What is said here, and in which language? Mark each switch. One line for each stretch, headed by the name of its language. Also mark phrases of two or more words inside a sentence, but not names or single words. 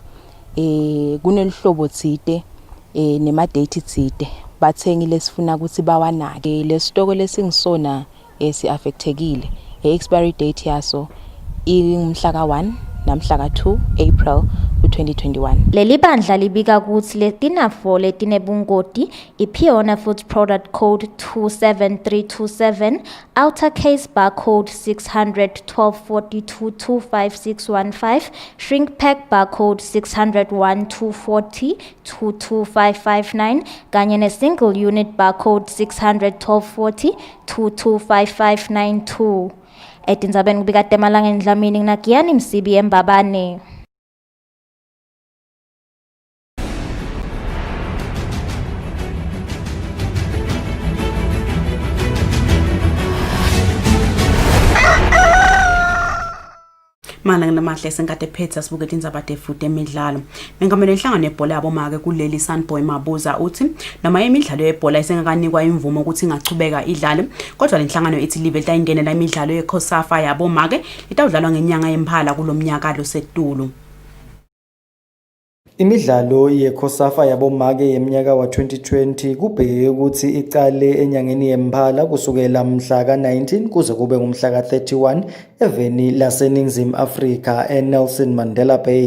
Swati: Kunelihlobo tsite nema-date tsite bathengi lesifuna ukuthi bawanake. Lesitoko lesingisona si-affectekile,
English: expiry date
Swati: yaso ingumhla ka-1 namhla ka-2 April 2021. Leli bandla libika ukuthi letinafo letinebungoti iPiona Foods
English: Product Code
Swati: 27327,
English: Outer Case Barcode
Swati: 600-1242-25615,
English: Shrink Pack Barcode
Swati: 601-240-22559 kanye ne-
English: Single Unit Barcode
Swati: 600-1240-22559. Etindzabeni kubika Temalanga Dlamini nginaGiyani Msibi eMbabane. Malanga namahle senkade phetha sibuke indzaba defude emidlalo. Mengamele inhlangano yebhola yabomake kuleli Sunboy Mabuza uthi noma imidlalo yebhola isengakanikwa imvumo ukuthi ingachubeka idlale, kodwa lenhlangano ithi live litayingenela imidlalo yeCOSAFA yabomake itawudlalwa ngenyanga yemphala kulomnyaka lo setulu. Imidlalo yeCOSAFA yabomake yeminyaka wa 2020 kubheke ukuthi iqale enyangeni yemphala kusukela mhla ka-19 kuze kube ngumhla ka-31 eveni laseNingizimu Afrika eNelson Mandela Bay.